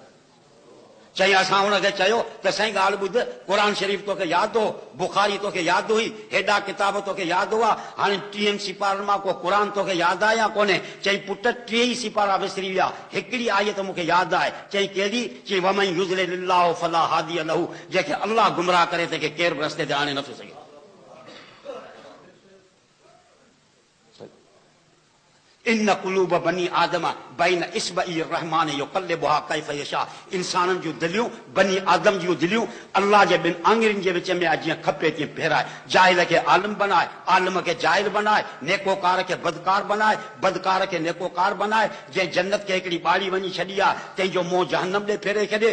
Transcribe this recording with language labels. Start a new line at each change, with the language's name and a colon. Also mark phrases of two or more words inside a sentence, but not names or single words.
Sindhi: चई असां हुनखे चयो त साईं ॻाल्हि ॿुध, क़ुर शरीफ़ तोखे यादि हो, बुखारी तोखे यादि हुई, हेॾा किताब तोखे यादि हुआ, हाणे 30 सिपारनि मां को क़ुर तोखे यादि आहे या कोन्हे। चई पुट 30 सिपारा विसरी विया, हिकिड़ी आयत मूंखे यादि आहे। चई कहिड़ी? चई
Arabic: ومن يضلل الله فلا هادي له,
Sindhi: जंहिंखे अल्लाह गुमराह करे तंहिंखे केरु बि रस्ते ते आणे नथो सघे।
Arabic: إن قلوب بني آدم بين إصبعي الرحمن يقلبها كيف يشاء.
Sindhi: इंसाननि जूं दिलियूं,
Arabic: بني آدم
Sindhi: जूं दिलियूं अल्लाह जे 2 आङुरियुनि जे विच में आहे, जीअं खपे तीअं फेराए। जाहिल खे आलिम बनाए, आलिम खे जाहिल बनाए, नेकोकार खे बदकार बनाए, बदकार खे नेकोकार बनाए। जंहिं जन्नत खे हिकिड़ी ॿाड़ी वञी छॾी आहे, तंहिंजो मुंहुं जहन्नम ॾे फेरे छॾे।